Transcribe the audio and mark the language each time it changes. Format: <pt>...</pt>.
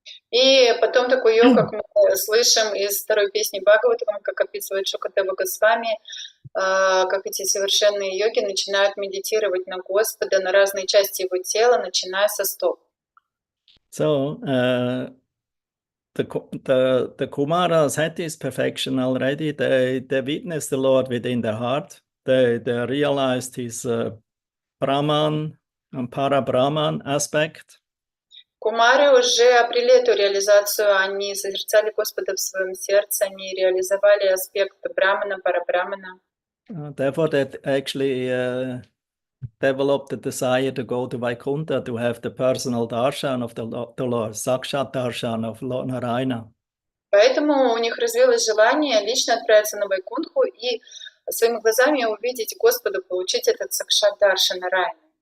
<ru>И потом такой йог, как мы слышим из второй песни Бхагаватам, как описывает Шукадева Госвами, как эти совершенные йоги начинают медитировать на Господа, на разные части его тела, начиная со стоп.</ru> <en>So the Kumaras had this perfection already. They witnessed the Lord within their heart. They realized his Brahman and Para-Brahman aspect.</en> <ru>Кумары уже обрели эту реализацию, они созерцали Господа в своем сердце, они реализовали аспект Брамана, Парабрамана.</ru> <en>Therefore, they actually developed the desire to go to Vaikuntha, to have the personal darshan of the Lord, Sakshat darshan of Lord Narayana.</en> <ru>Поэтому у них развилось желание лично отправиться на Вайкунтху и своими глазами увидеть Господа, получить этот Сакшат даршан Нараяна.</ru>